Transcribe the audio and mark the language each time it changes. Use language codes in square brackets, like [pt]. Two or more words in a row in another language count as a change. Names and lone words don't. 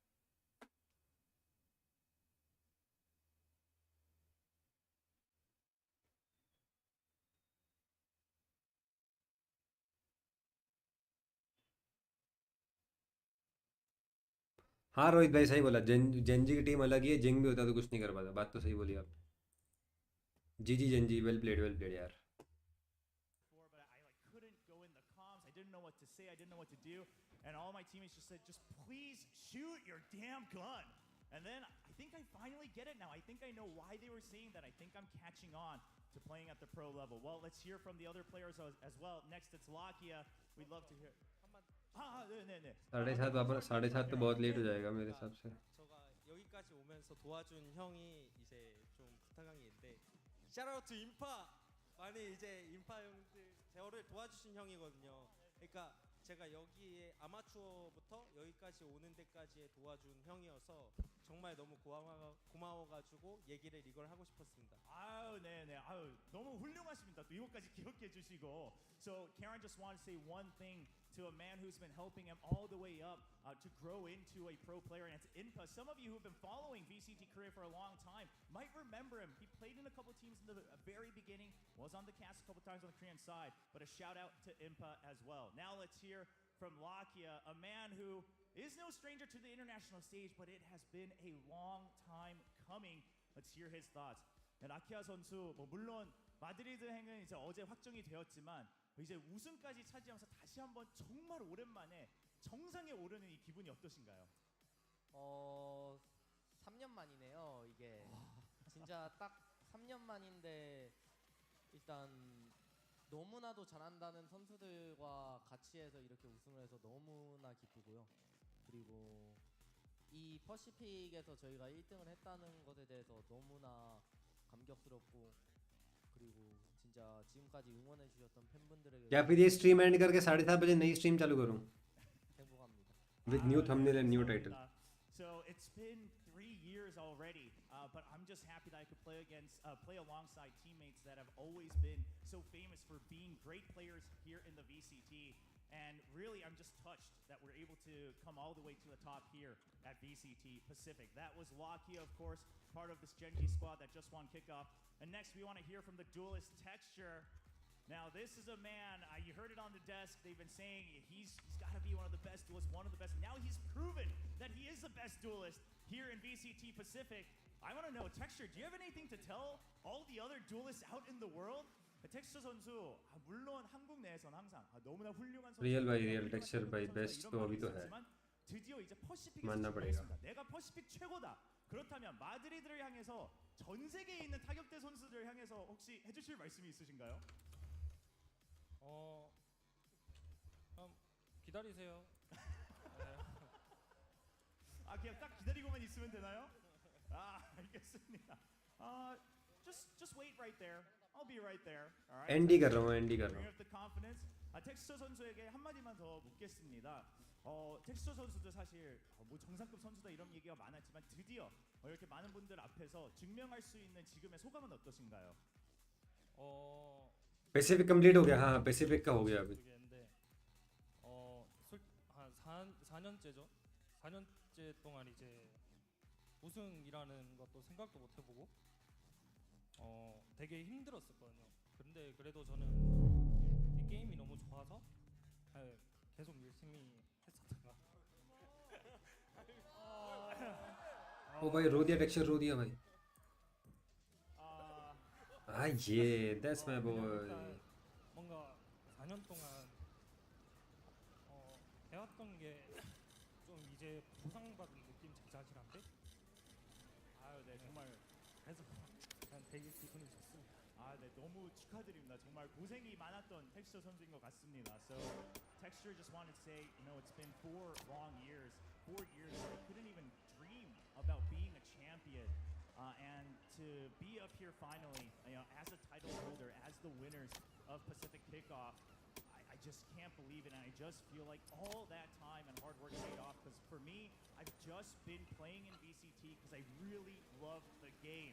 [hi] हाँ रोहित भाई सही बोला. जेनजी की टीम अलग ही है. जिंग भी होता तो कुछ नहीं कर पाता. बात तो सही बोली आप. जी जेनजी [en] well played [hi] यार. [en] I didn't know what to do, and all my teammates just said, just please shoot your damn gun. And then I think I finally get it now. I think I know why they were saying that. I think I'm catching on to playing at the pro level. Well, let's hear from the other players as well. Next, it's Lakia. We'd love to hear. [ko] 네. [hi] 7:30 वापस 7:30 तो बहुत लेट हो जाएगा मेरे हिसाब से. [ko] 제가 여기까지 오면서 도와준 형이 이제 좀 부탁한 게 있는데, 샤라우트 인파 많이 이제 인파 형들 저를 도와주신 형이거든요. 그러니까 제가 여기에 아마추어부터 여기까지 오는 데까지의 도와준 형이어서 정말 너무 고마워가지고 얘기를 이걸 하고 싶었습니다. 네네. 너무 훌륭하십니다. 또 이것까지 기억해 주시고. [en] So Karen just wanted to say one thing to a man who's been helping him all the way up to grow into a pro player, and it's Inpa. Some of you who've been following VCT Korea for a long time might remember him. He played in a couple teams in the very beginning, was on the cast a couple times on the Korean side, but a shout out to Inpa as well. Now let's hear from Lakia, a man who is no stranger to the international stage, but it has been a long time coming. Let's hear his thoughts. [ko] 라키아 선수, 물론 마드리드 행은 이제 어제 확정이 되었지만 이제 우승까지 차지하면서 다시 한번 정말 오랜만에 정상에 오르는 이 기분이 어떠신가요? 3년 만이네요. 이게 진짜 딱 3년 만인데 일단 너무나도 잘한다는 선수들과 같이 해서 이렇게 우승을 해서 너무나 기쁘고요. 그리고 이 퍼시픽에서 저희가 1등을 했다는 것에 대해서 너무나 감격스럽고, 그리고 진짜 지금까지 응원해 주셨던 팬분들에게 [hi] या फिर ये [en] stream end [hi] करके 7:30 बजे नई स्ट्रीम चालू करूं [ko] 행복합니다. [en] with new thumbnail and new title. So it's been 3 years already, but I'm just happy that I could play alongside teammates that have always been so famous for being great players here in the VCT. And really, I'm just touched that we're able to come all the way to the top here at VCT Pacific. That was Lakia, of course, part of this Gen.G squad that just won kickoff. And next, we want to hear from the duelist Texture. Now, this is a man, you heard it on the desk, they've been saying he's got to be one of the best duelists, one of the best. Now he's proven that he is the best duelist here in VCT Pacific. I want to know, Texture, do you have anything to tell all the other duelists out in the world? [ko] 텍스처 선수 물론 한국 내에서는 항상 너무나 훌륭한 선수. [hi] रियल टेक्सचर भाई बेस्ट तो अभी तो है. [ko] 드디어 이제 퍼시픽에서 만나 버리가. 내가 퍼시픽 최고다. 그렇다면 마드리드를 향해서 전 세계에 있는 타격대 선수들을 향해서 혹시 해주실 말씀이 있으신가요? 기다리세요. 그냥 딱 기다리고만 있으면 되나요? 알겠습니다. [en] Just wait right there. I'll be right there. All right. [hi] एंडी कर रहा हूँ एंडी कर रहा हूँ. [en] The confidence. [ko] 텍스처 선수에게 한 마디만 더 묻겠습니다. 텍스처 선수도 사실 뭐 정상급 선수다 이런 얘기가 많았지만 드디어 이렇게 많은 분들 앞에서 증명할 수 있는 지금의 소감은 어떠신가요? [hi] पैसिफिक कंप्लीट हो गया. हाँ पैसिफिक का हो गया अभी. [ko] 한 4년째죠. 4년째 동안 이제 우승이라는 것도 생각도 못 해보고 되게 힘들었었거든요. 근데 그래도 저는 이 게임이 너무 좋아서 계속 열심히 했었다가 [hi] ओ भाई रो दिया टेक्सचर रो दिया भाई. [en] ये that's my boy. [ko] 뭔가 4년 동안 해왔던 게 좀 이제 보상받은 느낌 자잘한데? 아유, 네, 정말 그래서 그냥 되게 기분이 좋습니다. 아, 네, 너무 축하드립니다. 정말 고생이 많았던 텍스처 선수인 것 같습니다. [en] So, Texture just wanted to say, you know, it's been 4 long years. 4 years I couldn't even dream about being a champion. And to be up here finally, you know, as a title holder, as the winners of Pacific Kickoff, I just can't believe it, and I just feel like all that time and hard work paid off, because for me, I've just been playing in VCT because I really love the game.